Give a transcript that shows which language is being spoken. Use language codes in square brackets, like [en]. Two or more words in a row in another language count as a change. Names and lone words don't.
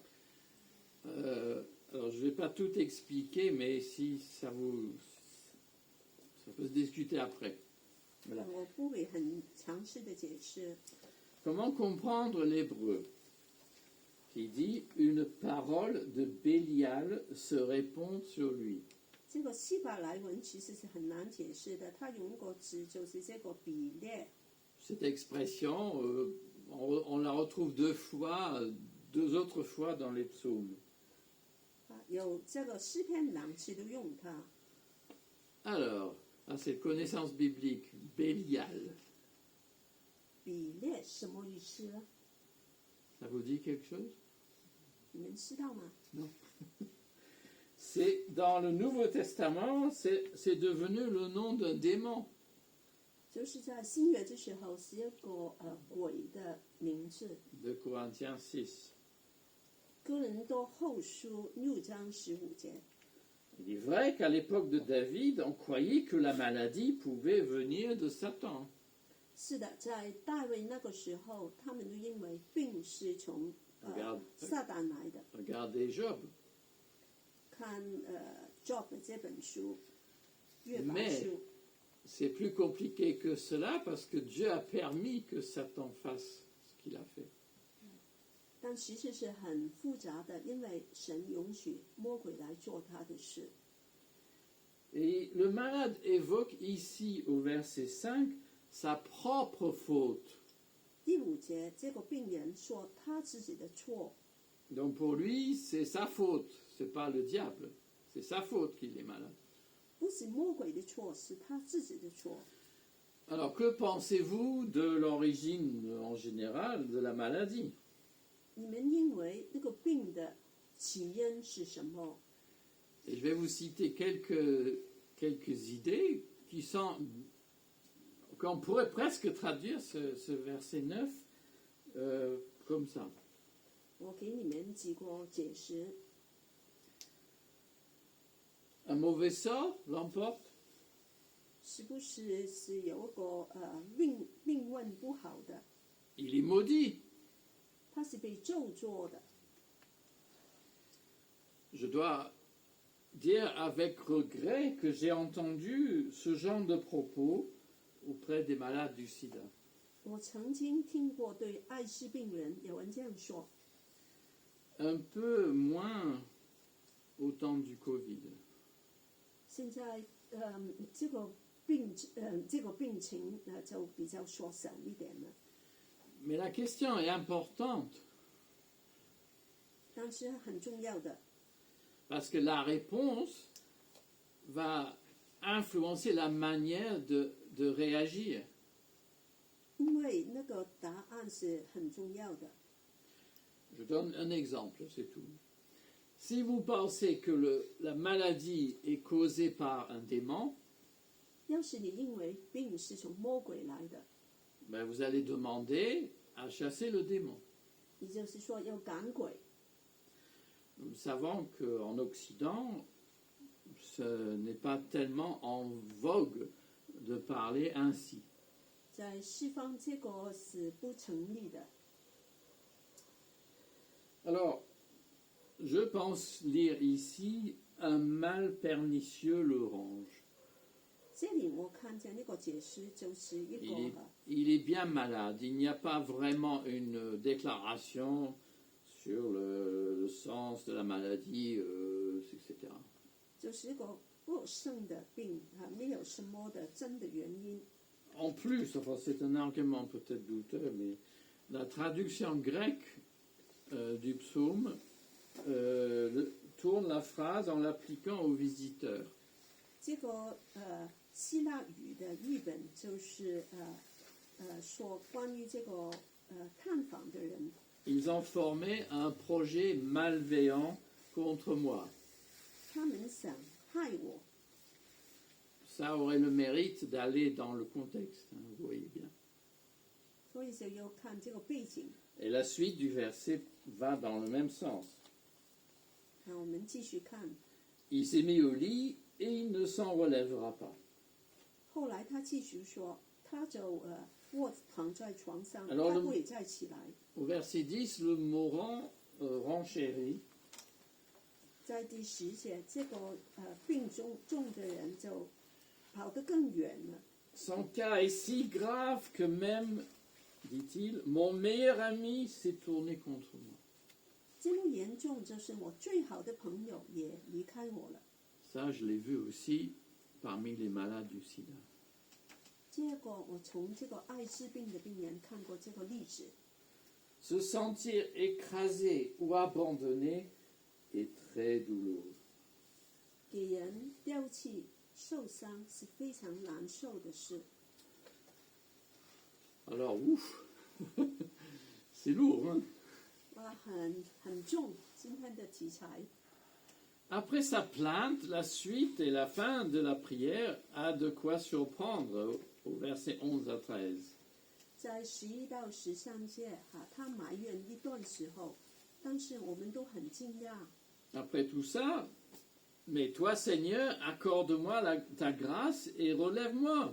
[fr] Alors, je ne vais pas tout expliquer, mais si ça vous... Ça peut se discuter après. Voilà. [zh] 我不会很详细的解释。 [fr] Comment comprendre l'hébreu qui dit une parole de Bélial se répond sur lui. [zh] 这个希伯来文其实是很难解释的，它用个字就是这个比列。 [fr] Cette expression, on la retrouve deux autres fois dans les psaumes. [zh] 有这个诗篇2次都用它。 [fr] Alors, c'est connaissance biblique, Bélial. [zh] 比列什么意思呢？ [fr] Ça vous dit quelque chose? [zh] 你们知道吗？ [fr] C'est dans le Nouveau Testament, c'est devenu le nom d'un démon. [zh] 就是在新约的时候是一个鬼的名字。 [fr] De Corinthiens 6. [zh] 哥林多后书6章15节。 [fr] Il est vrai qu'à l'époque de David, on croyait que la maladie pouvait venir de Satan. [zh] 是的，在大卫那个时候，他们都认为病是从撒旦来的。 [fr] Regardez Job. [zh] 看Job 这本书，约伯 [fr] Mais [zh] 书。 [fr] c'est plus compliqué que cela parce que Dieu a permis que Satan fasse ce qu'il a fait. [zh] 但其实是很复杂的，因为神允许魔鬼来做他的事。 [fr] Et le malade évoque ici au verset 5 sa propre faute. [zh] 第5节，这个病人说他自己的错， [fr] Donc pour lui, c'est sa faute, c'est pas le diable, c'est sa faute qu'il est malade. [zh] 不是魔鬼的错，是他自己的错。 [fr] Alors que pensez-vous de l'origine en général de la maladie? [zh] 你们认为那个病的起因是什么？ [fr] Et je vais vous citer quelques idées qui sont... qu'on pourrait presque traduire ce verset 9 comme ça. [zh] 我给你们几个解释。 [fr] Un mauvais sort l'emporte. [zh] 是不是有一个命运不好的？ [fr] Il est maudit. [zh] 他是被咒詛的。 [fr] Je dois dire avec regret que j'ai entendu ce genre de propos auprès des malades du sida. [zh] 我曾经听过对艾滋病人有人这样说， [fr] Un peu moins au temps du Covid. [zh] 现在这个病情就比较缩小一点了。 [fr] Mais la question est importante [zh] 但是很重要的， [fr] parce que la réponse va influencer la manière de réagir. [zh] 因为那个答案是很重要的。 [fr] Je donne un exemple, c'est tout. Si vous pensez que la maladie est causée par un démon, [zh] 要是你认为病是从魔鬼来的， [fr] ben vous allez demander à chasser le démon. [zh] 也就是说要赶鬼。 [fr] Nous savons qu'en Occident, ce n'est pas tellement en vogue de parler ainsi. [zh] 在西方这个是不成立的。 [fr] Alors, je pense lire ici un mal pernicieux le ronge. [zh] 这里我看见那个解释就是一个 [fr] Il est bien malade. Il n'y a pas vraiment une déclaration sur le sens de la maladie, etc. [zh] 就是一个恶性的病没有什么的真的原因。 [fr] En plus, enfin, c'est un argument peut-être douteux, mais la traduction grecque du psaume tourne la phrase en l'appliquant aux visiteurs. [zh] 这个希腊语的译本就是说关于这个探访的人， [fr] Ils ont formé un projet malveillant contre moi. [zh] 他们想害我， [fr] Ça aurait le mérite d'aller dans le contexte, hein, vous voyez bien. [zh] 所以就要看这个背景。 [fr] Et la suite du verset va dans le même sens. [zh] 我们继续看， [fr] Il s'est mis au lit et il ne s'en relèvera pas. [zh] 后来他继续说， 他就卧躺在床上， [fr] Alors [zh] 他会再起来。 [fr] Au verset 10, le mourant renchérit. [zh] 在第10节，这个病重的人就跑得更远了。 [fr] Son cas est si grave que même, dit-il, mon meilleur ami s'est tourné contre moi. [zh] 这么严重，就是我最好的朋友也离开我了。 [fr] Ça, je l'ai vu aussi parmi les malades du sida. [zh] 这个我从这个艾滋病的病人看过这个例子。 [fr] Se sentir écrasé ou abandonné est très douloureux. [zh] 给人丢弃、受伤是非常难受的事。 [fr] Alors, ouf, c'est lourd, hein? [zh] 哇，很重，今天的题材。 [fr] Après sa plainte, la suite et la fin de la prière a de quoi surprendre au verset 11 à 13. [zh] 在11到13节，他埋怨一段时候，但是我们都很惊讶。 [fr] Après tout ça, mais toi Seigneur, accorde-moi ta grâce et relève-moi.